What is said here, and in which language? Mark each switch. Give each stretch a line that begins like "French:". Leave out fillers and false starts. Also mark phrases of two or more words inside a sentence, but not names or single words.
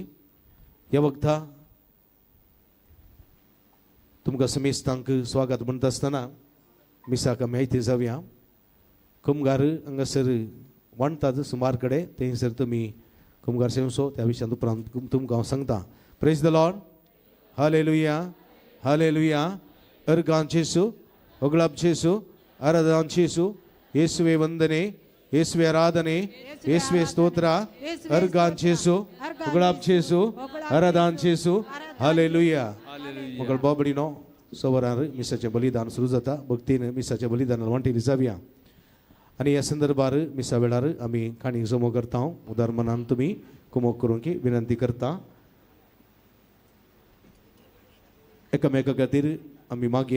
Konkani: ह्या वखदा तुमकां समेस्तांक स्वागत म्हणटा आसतना मिसाक आमी आयती जावया. कुमगार हांगासर वांडटात सुमार कडेन थंयसर तुमी कुमगार सेवसो त्या विशयान उपरांत तुमकां हांव सांगता.
English: Praise the Lord. हालेलुया, हालेलुया.
Konkani: अर्गांचेसु,
Kannada: ಹೊಗಳಬ್ಚೇಸು, ಆರಾಧನಾಂಚೇಸು, ಯೇಸುವೆ ವಂದನೆ, ಯೇಸುವೆ ಆರಾಧನೆ, ಯೇಸುವೆ ಸ್ತೋತ್ರ, अर्गांचेसु, ಹೊಗಳಬ್ಚೇಸು, ಆರಾಧನಾಂಚೇಸು.
Konkani: हालेलुया. मग बाबडीनो सवरार मिसाचे बलिदान सुरू जाता. भक्तीने मिसाचे बलिदान वांटेली जावया. आणि या संदर्भात मिसा वेळार आम्ही खाणी जमो करता. उदार मनान तुम्ही कुमोक करून की विनंती करता. एकामेका खातीर आम्ही मागया.